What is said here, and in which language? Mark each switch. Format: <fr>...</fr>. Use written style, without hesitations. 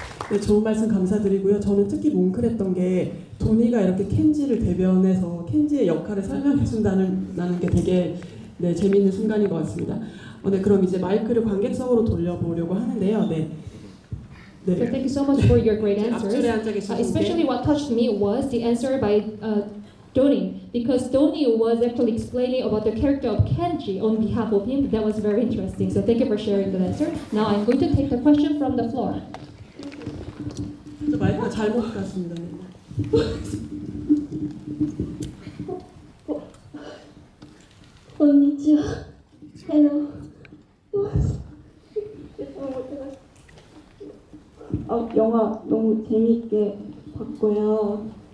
<ko>네, 좋은 말씀 감사드리고요. 저는 특히 뭉클했던 게 도니가 이렇게 켄지를 대변해서 켄지의 역할을 설명해준다는 게 되게 네, 재미있는 순간인 것 같습니다. 네, 그럼 이제 마이크를 관객석으로 돌려보려고 하는데요. 네.</ko> <en>So thank you so much for your great answers.</en> <ko>앞줄에 앉아 계신</ko> <en>Especially what touched me was the answer by Donnie, because Donnie was actually explaining about the character of Kenji on behalf of him. That was very interesting. So thank you for sharing the answer. Now I'm going to take the question from the floor.</en> <ko>마이크가 잘못 갔습니다.</ko> <ja>konnichiwa.</ja> <en>Hello.</en> <ko>영화 너무 재미있게 봤고요.</ko>